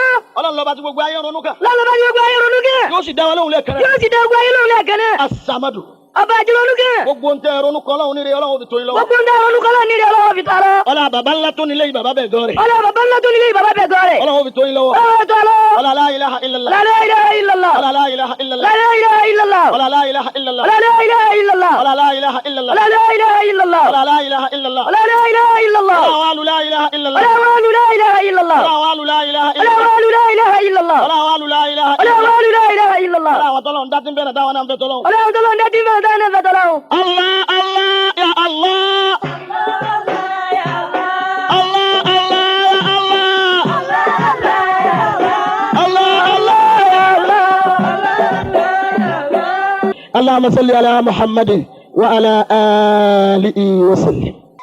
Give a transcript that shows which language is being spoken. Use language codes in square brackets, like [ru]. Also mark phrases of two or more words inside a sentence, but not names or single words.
[yo] ọlọ́run lọ́ba tí gbogbo ayé ronú kàn. lọ́lọ́ba tí gbogbo ayé ronú kàn. yóò sì dá wa lóhùn lẹ́ẹ̀kan náà. yóò sì dá gbogbo ayé lóhùn lẹ́ẹ̀kan náà. As-Samadu. ọba àjùlọ́nù kàn. gbogbo ń tẹ ronú kan ọlọ́run nílé ọlọ́run fi tó yín lọ́wọ́. gbogbo ń tẹ ronú kan ọlọ́run nílé ọlọ́run fi tọ́ lọ. ọlá bàbá ńlá tó nílé yìí bàbá bẹ̀ gan rẹ̀. ọlá bàbá ńlá tó nílé yìí bàbá bẹ̀ gan rẹ̀. ọlọ́run fi tó yín lọ́wọ́. ọlọ́run tó lọ. [ar] ọlá لا إله إلا الله. لا إله إلا الله. ọlá لا إله إلا الله. لا إله إلا الله. ọlá لا إله إلا الله. لا إله إلا الله. ọlá لا إله إلا الله. لا إله إلا الله. ọlá لا إله إلا الله. لا إله إلا الله. [yo] ọlá wàlú [ar] لا إله إلا الله. [yo] ọlá wàlú [ar] لا إله إلا الله. [yo] ọlá wàlú [ar] لا إله [yo] ọlá [ar] illallah. wàlú لا إله إلا الله. [yo] ọlá wàlú [ar] لا إله ọlá illallah. wàlú لا إله إلا الله. [yo] ọlá àwọn tọ́lọ́run dá tí ń bẹ̀rẹ̀ dáwọn náà ń bẹ tọ́lọ́run. ọlá àwọn tọ́lọ́run dá tí ń bẹ̀rẹ̀ dáwọn náà ń bẹ tọ́lọ́run. [ar] الله الله يا الله. الله الله يا الله. الله الله يا الله. اللهم صل على محمد وعلى آله وسلم.